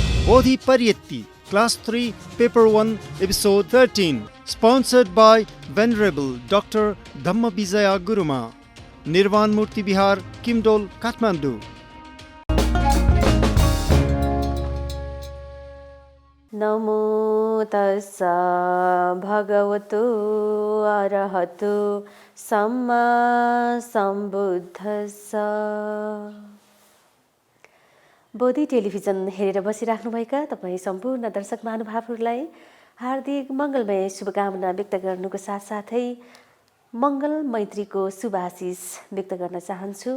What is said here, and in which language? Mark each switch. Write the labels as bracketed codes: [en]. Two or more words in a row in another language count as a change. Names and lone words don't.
[en] Bodhi Pariyatti, Class 3, Paper 1, Episode 13. Sponsored by Venerable Dr. Dhamma Vijaya Guruma. Nirvan Murti Bihar, Kimdol, Kathmandu. [pi] नमो तस्सा भगवतो अरहतो सम्मा सम्बुद्धस्सा। [ne] बोधी टेलिभिजन हेरेर बसिराख्नुभएका तपाईँ सम्पूर्ण दर्शक महानुभावहरूलाई हार्दिक मङ्गलमय शुभकामना व्यक्त गर्नुको साथसाथै मङ्गल मैत्रीको शुभ आशिष व्यक्त गर्न चाहन्छु।